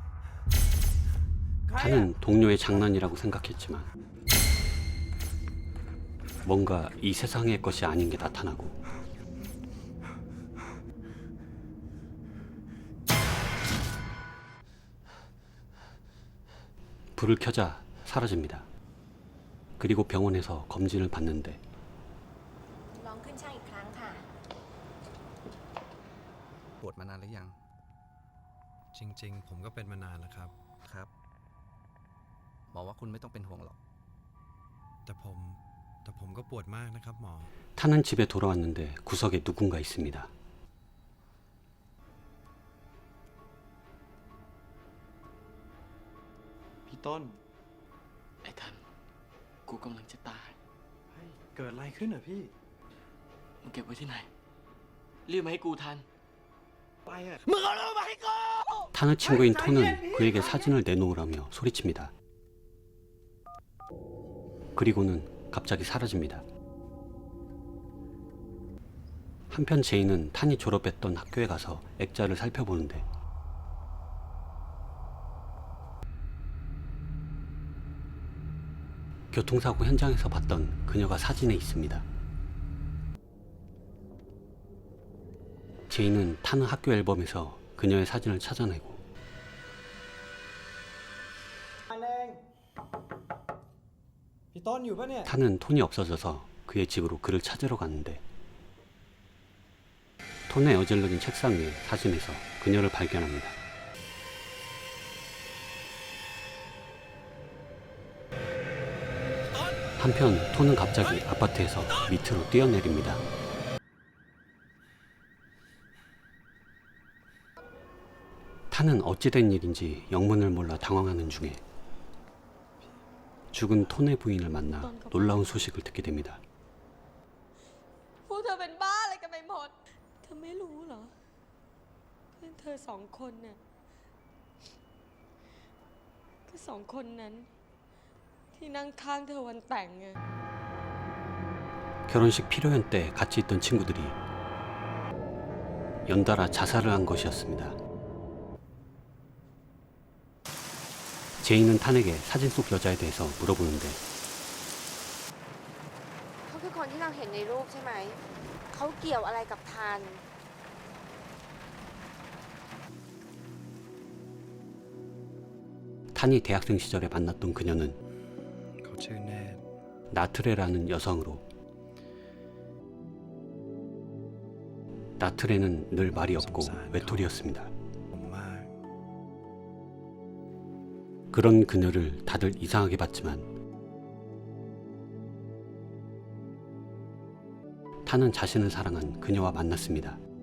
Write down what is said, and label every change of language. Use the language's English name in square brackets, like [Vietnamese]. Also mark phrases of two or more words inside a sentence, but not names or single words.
[Korean] 탄은 동료의 장난이라고 생각했지만 뭔가 이 세상의 것이 아닌 게 나타나고 불을 켜자 사라집니다. 그리고 병원에서 검진을 받는데 [Thai] ลองขึ้นช่างอีกครั้งค่ะ ปวดมานานหรือยัง จริงๆ ผมก็เป็นมานานแล้วครับ ครับ หมอว่าคุณไม่ต้องเป็นห่วงหรอก แต่ผมก็ปวดมากนะครับหมอ [Korean] 타는 집에 돌아왔는데 구석에 누군가 있습니다. [Thai] พี่ต้น ไอ้ทัน กูกำลังจะตาย เฮ้ยเกิดอะไรขึ้นเหรอพี่ มึงเก็บไว้ที่ไหน รีบมาให้กูทัน ไปอะ มึงเอาเรื่องมาให้กู [Korean] 타는 친구인 톤은 그에게 사진을 내놓으라며 소리칩니다. 그리고는 갑자기 사라집니다. 한편 제이는 탄이 졸업했던 학교에 가서 액자를 살펴보는데 교통사고 현장에서 봤던 그녀가 사진에 있습니다. 제이는 타는 학교 앨범에서 그녀의 사진을 찾아내고 [Thai] พี่ต้นอยู่ปะเนี่ย [Korean] 타는 톤이 없어져서 그의 집으로 그를 찾으러 가는데 톤의 어질러진 책상 위에 사진에서 그녀를 발견합니다. 한편 톤은 갑자기 아파트에서 밑으로 뛰어내립니다. 타는 어찌된 일인지 영문을 몰라 당황하는 중에 죽은 톤의 부인을 만나 놀라운 소식을 듣게 됩니다. [Thai] พวกเธอเป็นบ้าอะไรกันไปหมด เธอไม่รู้เหรอ เพื่อนเธอสองคนน่ะก็สองคนนั้น ที่นั่งข้างเธอวันแต่งไง [Korean] 결혼식 피로연 때 같이 있던 친구들이 연달아 자살을 한 것이었습니다. 제이는 탄에게 사진 속 여자에 대해서 물어보는데 [Thai] เขาคือคนที่เราเห็นในรูปใช่ไหม เขาเกี่ยวอะไรกับทัน [Korean] 탄이 대학생 시절에 만났던 그녀는 [Thai] เขาชื่อเนต [Korean] 나트레라는 여성으로 나트레는 늘 말이 없고 외톨이였습니다. [Thai] ผมมาก [Korean] 그런 그녀를 다들 이상하게 봤지만 타는 자신을 사랑한 그녀와 만났습니다.